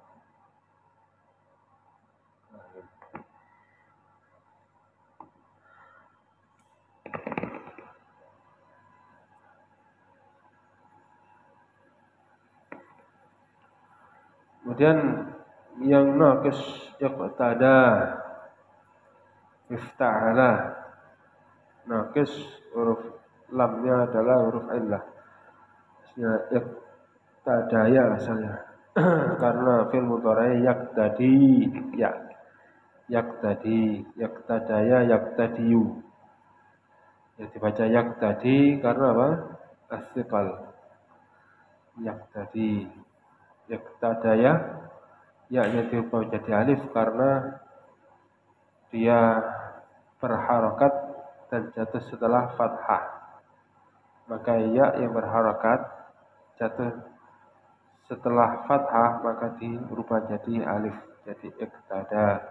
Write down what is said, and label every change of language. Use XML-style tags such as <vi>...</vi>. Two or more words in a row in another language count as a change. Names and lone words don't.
<id>Kemudian yang naqis</id> <ar>اقتضى، افتعل.</ar> <id>Naqis huruf lamnya adalah huruf illah. Iqtadaya asalnya. Karena</id> <ar>فعل مضارع يقتضي,</ar> <id>ya.</id> <ar>يقتضي، يقتضَيُ، يقتضِيُ.</ar> <id>Ya dibaca yaqtadi karena apa?</id> <ar>الثقل. يقتضي.</ar> <id>Yaqtadaya, ya diubah jadi alif karena dia berharakat dan jatuh setelah fathah. Maka ya yang berharakat jatuh setelah fathah maka dirubah jadi alif, jadi iqtada.</id>